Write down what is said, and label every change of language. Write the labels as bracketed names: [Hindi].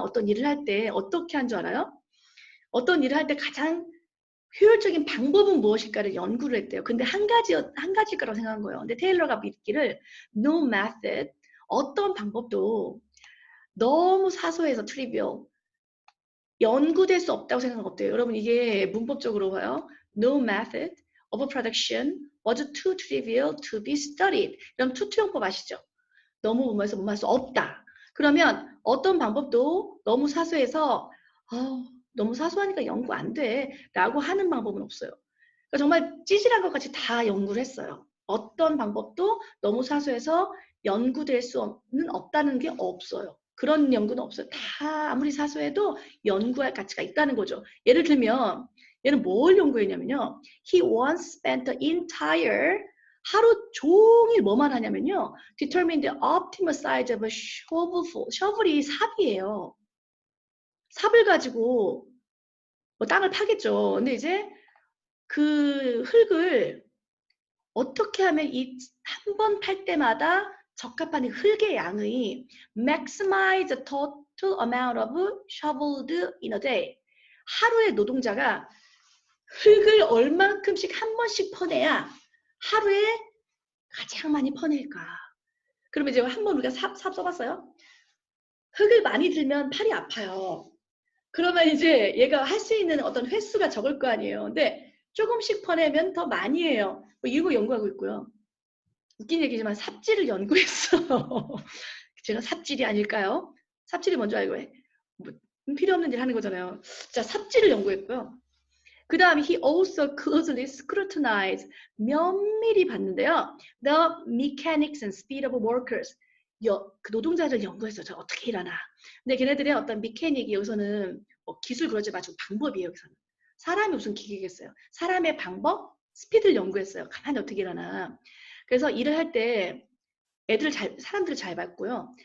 [Korean] 어떤 일을 할 때 어떻게 한 줄 알아요? 어떤 일을 할 때 가장 효율적인 방법은 무엇일까를 연구를 했대요. 근데 한 가지일 거라고 생각한 거예요. 근데 테일러가 믿기를 [English] no method, [Korean] 어떤 방법도 너무 사소해서 trivial, 연구될 수 없다고 생각은 없대요. 여러분 이게 문법적으로 봐요. [English] No method of production was too trivial to be studied. [Korean] 이런 투투용법 아시죠? 너무 못말할 수 없다. 그러면 어떤 방법도 너무 사소해서 너무 사소하니까 연구 안 돼 라고 하는 방법은 없어요. 그러니까 정말 찌질한 것 같이 다 연구를 했어요. 어떤 방법도 너무 사소해서 연구될 수는 없다는 게 없어요. 그런 연구는 없어요. 다 아무리 사소해도 연구할 가치가 있다는 거죠. 예를 들면 얘는 뭘 연구했냐면요. [English] He once spent the entire [Korean] 하루 종일 뭐만 하냐면요. [English] Determine the optimal size of a shovelful. [Korean] shovel이 삽이에요. 삽을 가지고 뭐 땅을 파겠죠. 근데 이제 그 흙을 어떻게 하면 이 한 번 팔 때마다 적합한 흙의 양의 [English] maximize the total amount of shoveled in a day. [Korean] 하루에 노동자가 흙을 얼만큼씩 한 번씩 퍼내야 하루에 가장 많이 퍼낼까. 그러면 이제 한번 우리가 삽 써봤어요? 흙을 많이 들면 팔이 아파요. 그러면 이제 얘가 할 수 있는 어떤 횟수가 적을 거 아니에요. 근데 조금씩 퍼내면 더 많이 해요. 뭐 이런 거 연구하고 있고요. 웃긴 얘기지만 삽질을 연구했어. 제가 삽질이 아닐까요? 삽질이 뭔지 알고 해. 뭐, 필요 없는 일 하는 거잖아요. 자, 삽질을 연구했고요. 그 다음에 [English] he also closely scrutinized, [Korean] 면밀히 봤는데요. [English] The mechanics and speed of workers. [Korean] 그 노동자들 연구했어요. 저 어떻게 일하나. 근데 걔네들의 어떤 메케닉이 여기서는 기술 그러지 마시고 방법이에요. 여기서는. 사람이 무슨 기계겠어요. 사람의 방법, 스피드를 연구했어요. 가만히 어떻게 일하나. 그래서 일을 할 때 사람들을 잘 봤고요.